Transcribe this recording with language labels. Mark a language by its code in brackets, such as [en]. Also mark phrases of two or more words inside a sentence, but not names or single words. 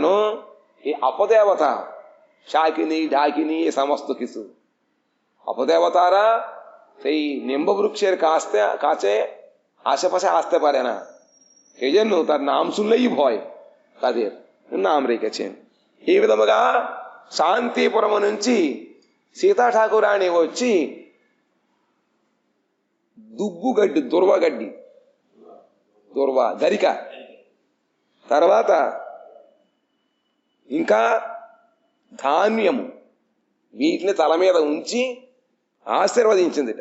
[bn] এই আপদেবতা শাকিনী ডাকিনী এ সমস্ত কিছু অপদেবতারা সেই নিম্ব বৃক্ষের কাছে আশেপাশে আসতে পারে না, সেই জন্য তার নাম শুনলেই ভয়, তাদের নাম রেখেছেন. [te] ఈ విధముగా శాంతిపురం నుంచి సీతా ఠాకురాణి వచ్చి దుబ్బు గడ్డి, దుర్వ గరిక, తర్వాత ఇంకా ధాన్యము వీటిని తల మీద ఉంచి ఆశీర్వదించిందిట.